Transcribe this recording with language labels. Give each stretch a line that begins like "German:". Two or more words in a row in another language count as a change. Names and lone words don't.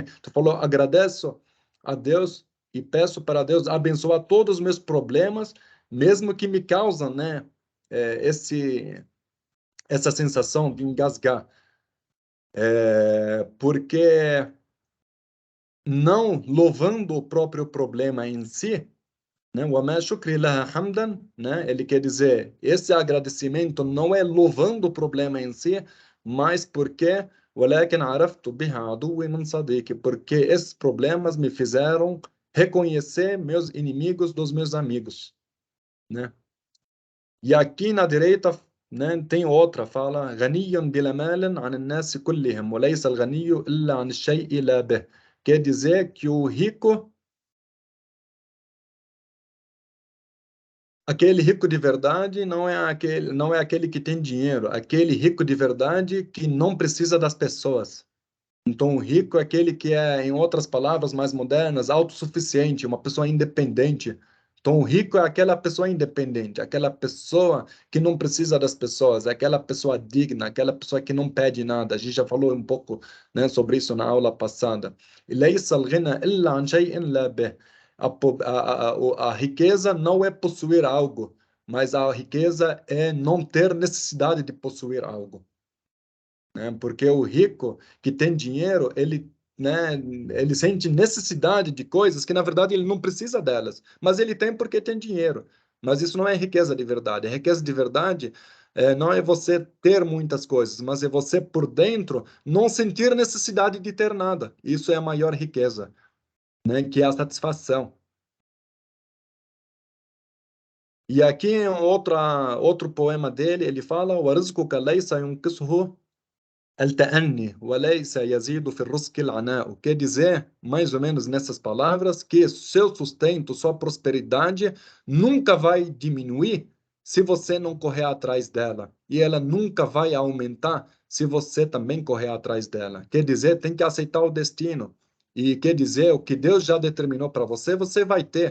Portuguese: Tu falou, agradeço a Deus e peço para Deus abençoar todos os meus problemas, mesmo que me causam, né, essa sensação de engasgar. Porque não louvando o próprio problema em si, né?
Arabic: وَمَا شُكْرِ لَهَا حَمْدًا,
Portuguese: né? Ele quer dizer, esse agradecimento não é louvando o problema em si, mas porque
Arabic: وَلَكِنْ عَرَفْتُ بِهَا عَدُوِّي مِنْ صَدِيقِ,
Portuguese: porque esses problemas me fizeram reconhecer meus inimigos dos meus amigos, né? E aqui na direita, né, tem outra, fala
Arabic: غَنِيٌّ بِلَا مَالٍ عَنِ النَّاسِ كُلِّهِمْ وَلَيْسَ الْغَنِيُّ إِلَّا عَنِ الشَّيْءِ لَا بِهِ.
Portuguese: Quer dizer que o rico, aquele rico de verdade não é aquele que tem dinheiro, aquele rico de verdade que não precisa das pessoas. Então, o rico é aquele que é, em outras palavras mais modernas, autossuficiente, uma pessoa independente. Então, o rico é aquela pessoa independente, aquela pessoa que não precisa das pessoas, é aquela pessoa digna, aquela pessoa que não pede nada. A gente já falou um pouco, né, sobre isso na aula passada.
Arabic: E ليس الغنى إلا عن شيء لا به.
Portuguese: A riqueza não é possuir algo, mas a riqueza é não ter necessidade de possuir algo, né? Porque o rico que tem dinheiro, ele, né, ele sente necessidade de coisas que na verdade ele não precisa delas, mas ele tem porque tem dinheiro. Mas isso não é riqueza de verdade. A riqueza de verdade não é você ter muitas coisas, mas é você por dentro não sentir necessidade de ter nada. Isso é a maior riqueza, né, que é a satisfação. E aqui em outro poema dele, ele fala:
Arabic: وَرِزْقُكَ لَيْسَ يُنْقِصُهُ التأني وليس يزيد في الرزق العناء.
Portuguese: Quer dizer, mais ou menos nessas palavras, que seu sustento, sua prosperidade nunca vai diminuir se você não correr atrás dela. E ela nunca vai aumentar se você também correr atrás dela. Quer dizer, tem que aceitar o destino. E quer dizer, o que Deus já determinou para você, você vai ter.